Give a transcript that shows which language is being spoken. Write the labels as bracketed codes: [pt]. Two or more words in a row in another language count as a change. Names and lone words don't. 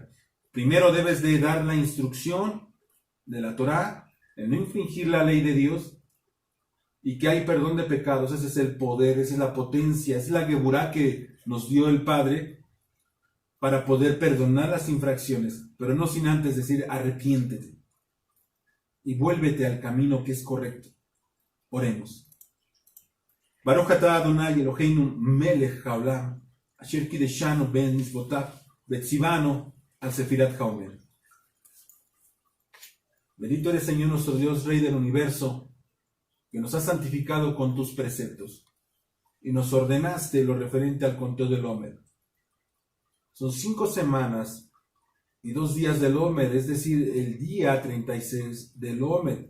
[es] Primero debes de dar la instrucción de la Torá, de no infringir la ley de Dios, y que hay perdón de pecados. Ese es el poder, esa es la potencia, esa es la geburá que nos dio el Padre para poder perdonar las infracciones, pero no sin antes decir arrepiéntete y vuélvete al camino que es correcto. Oremos. [he] ברוך אתה אדני אלהינו מלך העולם אשר קדשנו במצותיו וצונו על ספירת העומר. [es] Bendito eres, Señor nuestro Dios, Rey del universo, que nos has santificado con tus preceptos y nos ordenaste lo referente al conteo del Omer. Son 5 semanas y 2 días del Omer, es decir, el día 36 del Omer.